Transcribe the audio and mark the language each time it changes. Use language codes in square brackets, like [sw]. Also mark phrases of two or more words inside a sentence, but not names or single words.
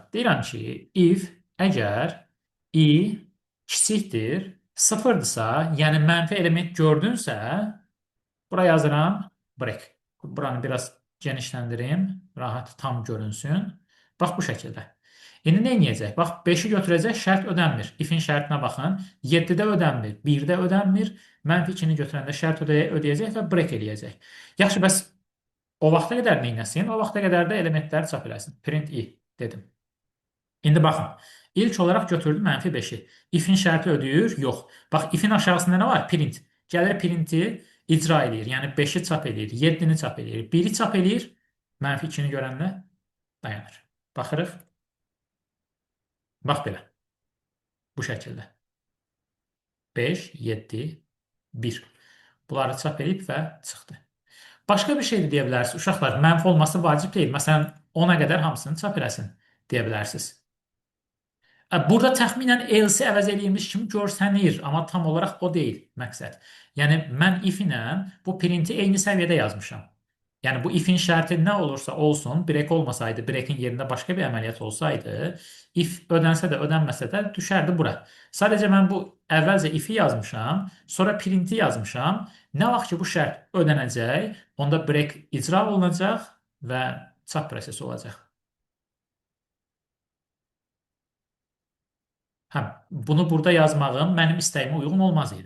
[az] Deyirəm ki, if əgər i kiçikdir, sıfırdırsa, yəni mənfi element gördünsə, bura yazıram break. Buranı biraz genişləndirim, rahat tam görünsün. Bax, bu şəkildə. İndi nə edəcək? Bax, 5-i götürəcək, şərt ödənmir. If-in şərtinə baxın. 7-də ödənmir, 1-də ödənmir. Mənfi 2-ni götürəndə şərt ödəyəcək və break eləyəcək. Yaxşı, bəs o vaxta qədər neynəsin? O vaxta qədər də elementləri çap eləsin. Print i dedim. İndi baxın. İlk olaraq götürdüm mənfi 5-i. If-in şərti ödəyir? Yox. Bax, if-in aşağısında nə var? Print. Gəlir printi icra edir. Yəni 5-i çap edir, 7-ni çap edir, 1-i çap edir. Mənfi 2-ni görəndə dayanır. Baxırıq. Bax belə. Bu şəkildə. 5, 7, 1. Bunları çap edib və çıxdı. Başqa bir şey də deyə bilərsiniz. Uşaqlar, mənfi olması vacib deyil. Məsələn, 10-a qədər hamısını çap eləsin deyə bilərsiniz. Burada təxminən else əvəz edilmiş kimi görsənir, amma tam olaraq o deyil məqsəd. Yəni, mən if ilə bu printi eyni səviyyədə yazmışam. Yəni, bu if-in şərti nə olursa olsun, break olmasaydı, breakin yerində başqa bir əməliyyat olsaydı, if ödənsə də, ödənməsə də düşərdi bura. Sadəcə mən bu əvvəlcə if-i yazmışam, sonra printi yazmışam. Nə vaxt ki, bu şərt ödənəcək, onda break icra olunacaq və çap prosesi olacaq. Hə, bunu burada yazmağım mənim istəyimə uyğun olmaz idi.